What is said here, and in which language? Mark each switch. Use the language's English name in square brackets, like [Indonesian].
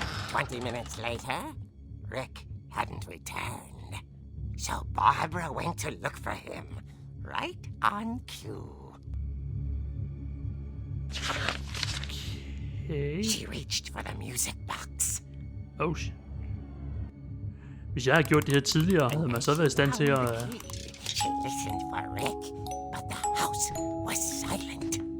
[English] 20 minutes later, Rick hadn't returned. So Barbara went to look for him, right on cue. Okay. She reached for the music box. [Danish] Oh, hvis jeg havde gjort det her tidligere, havde man så været i stand til at... [English] She listened for Rick, but the house was silent.